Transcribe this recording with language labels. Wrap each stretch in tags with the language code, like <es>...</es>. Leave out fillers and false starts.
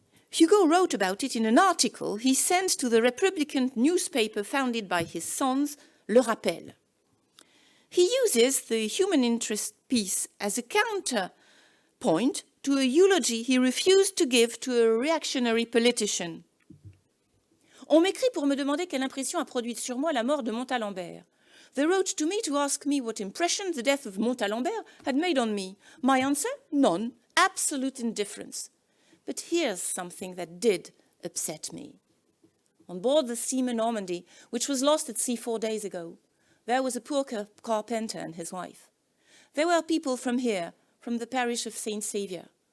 <en>Hugo wrote about it in an article he sent to the Republican newspaper founded by his sons, Le Rappel. He uses the human interest piece as a counterpoint to a eulogy he refused to give to a reactionary politician.</en> <fr>On m'écrit pour me demander quelle impression a produite sur moi la mort de Montalembert.</fr> <en>They wrote to me to ask me what impression the death of Montalembert had made on me. My answer? None. Absolute indifference. But here's something that did upset me. On board the steamer Normandy, which was lost at sea 4 days ago, there was a poor carpenter and his wife. There were people from here, from the parish of St. Saviour.</en>